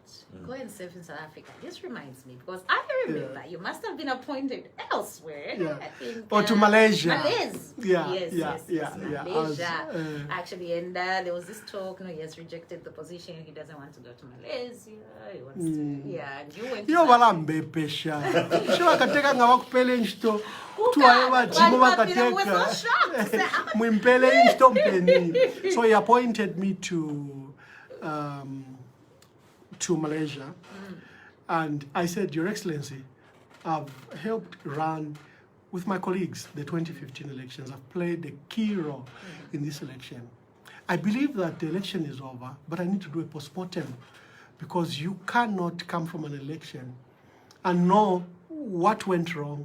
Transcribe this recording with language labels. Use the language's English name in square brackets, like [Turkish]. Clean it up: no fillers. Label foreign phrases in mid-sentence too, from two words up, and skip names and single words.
[English] Go and serve in South Africa. This reminds me, because I remember you must have been appointed elsewhere. Yeah. I think, Or to Malaysia. Malaysia. Yeah, Yes, yeah, yes, yeah. Malaysia. Actually, and there was this talk. No, he has rejected the position. He doesn't want to go to Malaysia. He wants to. Yeah, and you went. to yo South [Bemba] balambepesha sho bakateka nga bakupela enshito tuwaye batimu [English] Why was [Bemba] bakateka [English] so shocked? Say, how [Bemba] mwimpele enshito mpeni. [English] So he appointed me to to Malaysia, and I said, Your Excellency, I've helped run with my colleagues the 2015 elections. I've played a key role in this election. I believe that the election is over, but I need to do a postmortem, because you cannot come from an election and know what went wrong.